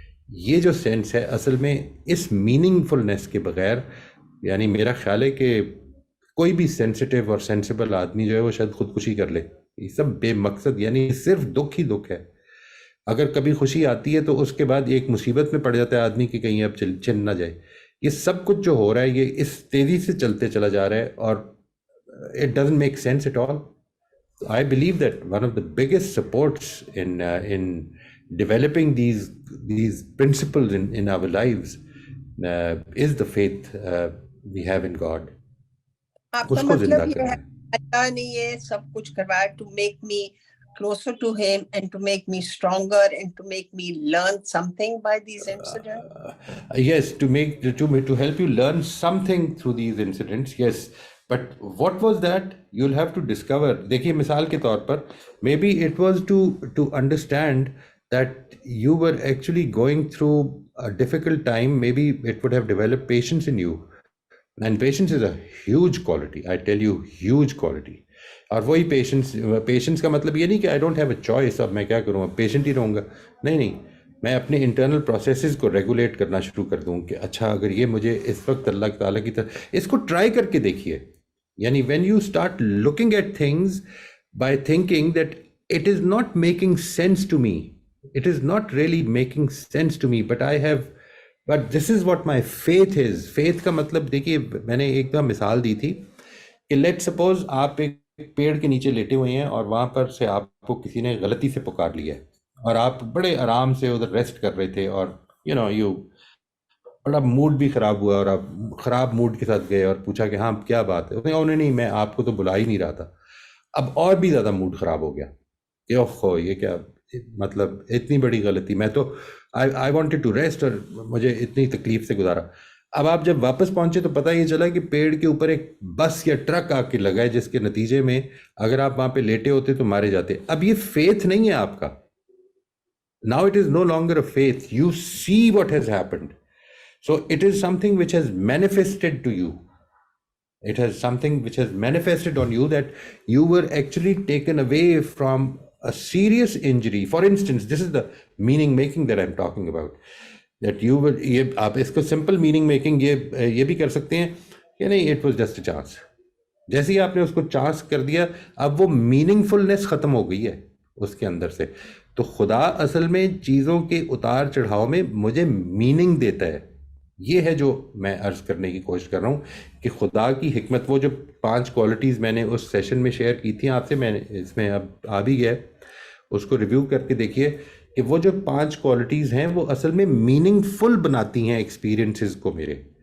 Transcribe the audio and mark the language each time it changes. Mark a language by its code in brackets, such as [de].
[hi] ये जो सेंस है असल में इस मीनिंगफुलनेस के बगैर, यानी मेरा ख्याल है कि कोई भी सेंसिटिव और सेंसिबल आदमी जो है वो शायद खुदकुशी कर ले. ये सब बेमकसद, यानी सिर्फ दुख ही दुख है. अगर कभी खुशी आती है तो उसके बाद एक मुसीबत में पड़ जाता है आदमी कि कहीं अब छिन ना जाए. ये सब कुछ जो हो रहा है ये इस तेज़ी से चलते चला जा रहा है और [en] It doesn't make sense at all. I believe that one of the biggest supports in developing these principles in our lives is the faith we have in God. [hi] आपका मतलब ये है अल्लाह ने ये सब कुछ करवाया [en] to make me closer to him and to make me stronger and to make me learn something by these incidents? Yes, to help you learn something through these incidents, yes. But what was that? You'll have to discover. [hi] देखिए मिसाल के तौर पर, [en] maybe it was to understand that you were actually going through a difficult time. Maybe it would have developed patience in you, and patience is a huge quality. I tell you, huge quality. [hi] और वही patience का मतलब ये नहीं कि [en] I don't have a choice, [hi] अब मैं क्या करूँ, अब patient ही रहूँगा. नहीं, मैं अपने इंटरनल प्रोसेसेस को रेगुलेट करना शुरू कर दूँ कि अच्छा अगर ये मुझे इस वक्त अल्लाह ताला की तरफ, इसको ट्राई करके देखिए. [en] यानी when you start looking at things by thinking that it is not making sense to me, it is not really making sense to me, but this is what my faith is. [hi] faith का मतलब देखिए, मैंने एक बार मिसाल दी थी कि [en] let's suppose [hi] आप एक पेड़ के नीचे लेटे हुए हैं और वहाँ पर से आपको किसी ने गलती से पुकार लिया है और आप बड़े आराम से उधर रेस्ट कर रहे थे और बड़ा मूड भी ख़राब हुआ और आप ख़राब मूड के साथ गए और पूछा कि हाँ क्या बात है. उन्होंने नहीं, मैं आपको तो बुला ही नहीं रहा था. अब और भी ज़्यादा मूड ख़राब हो गया कि ओहो ये क्या, मतलब इतनी बड़ी गलती, मैं तो [en] I wanted to rest [hi] और मुझे इतनी तकलीफ़ से गुजारा. अब आप जब वापस पहुँचे तो पता ये चला कि पेड़ के ऊपर एक बस या ट्रक आके लगा है, जिसके नतीजे में अगर आप वहाँ पे लेटे होते तो मारे जाते. अब ये फेथ नहीं है आपका. [en] Now it is no longer a faith. You see what has happened. So it is something which has manifested to you. It has something which has manifested on you, that you were actually taken away from a serious injury. For instance, this is the meaning making that I'm talking about. That you were, [hi] ये आप इसको simple meaning making ये भी कर सकते हैं कि नहीं, [en] it was just a chance. [hi] जैसे ही आपने उसको चांस कर दिया, अब वो मीनिंगफुलनेस खत्म हो गई है उसके अंदर से. तो खुदा असल में चीज़ों के उतार चढ़ाव में मुझे मीनिंग देता है. ये है जो मैं अर्ज करने की कोशिश कर रहा हूँ कि खुदा की हिकमत, वो जो 5 क्वालिटीज़ मैंने उस सेशन में शेयर की थी आपसे, मैंने इसमें अब आ भी गया, उसको रिव्यू करके देखिए कि वो जो 5 क्वालिटीज़ हैं वो असल में मीनिंगफुल बनाती हैं एक्सपीरियंसेस को मेरे.